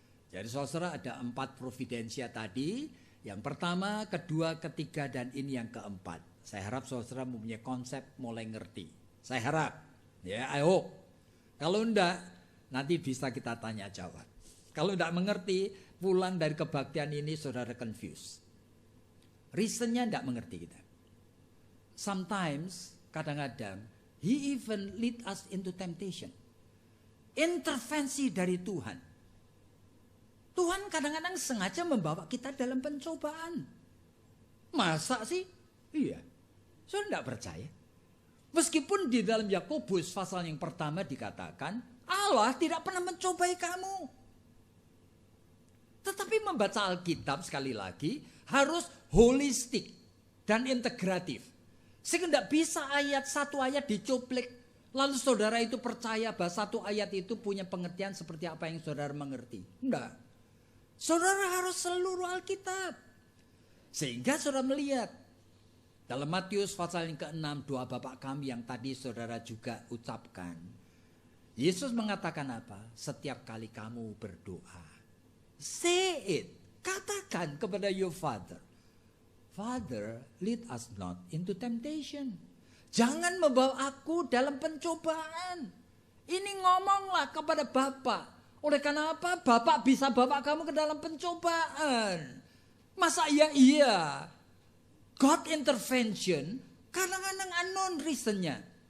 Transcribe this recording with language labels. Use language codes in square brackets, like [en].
[id] Jadi saudara ada 4 providensia tadi. Yang pertama, kedua, ketiga, dan ini yang keempat. Saya harap saudara mempunyai konsep mulai ngerti. Saya harap. Ya, [en] I hope. [id] Kalau enggak, nanti bisa kita tanya jawab. Kalau enggak mengerti, pulang dari kebaktian ini saudara confused. Reasonnya enggak mengerti kita. [en] Sometimes, [id] kadang-kadang, [en] He even lead us into temptation. [id] Intervensi dari Tuhan. Tuhan kadang-kadang sengaja membawa kita dalam pencobaan. Masa sih? Iya. Saya tidak percaya. Meskipun di dalam Yakobus pasal yang pertama dikatakan, Allah tidak pernah mencobai kamu. Tetapi membaca Alkitab sekali lagi harus holistik dan integratif. Sehingga tidak bisa satu ayat dicuplik. Lalu saudara itu percaya bahwa satu ayat itu punya pengertian seperti apa yang saudara mengerti. Enggak. Saudara harus seluruh Alkitab. Sehingga saudara melihat. Dalam Matius pasal yang ke-6, doa Bapa kami yang tadi saudara juga ucapkan. Yesus mengatakan apa? Setiap kali kamu berdoa. [en] Say it. [id] Katakan kepada [en] your Father. Father, lead us not into temptation. [id] Jangan membawa aku dalam pencobaan. Ini ngomonglah kepada Bapa. Oleh karena apa? Bapak bisa bawa kamu ke dalam pencobaan. Masa iya? God intervention kadang-kadang unknown reasonnya.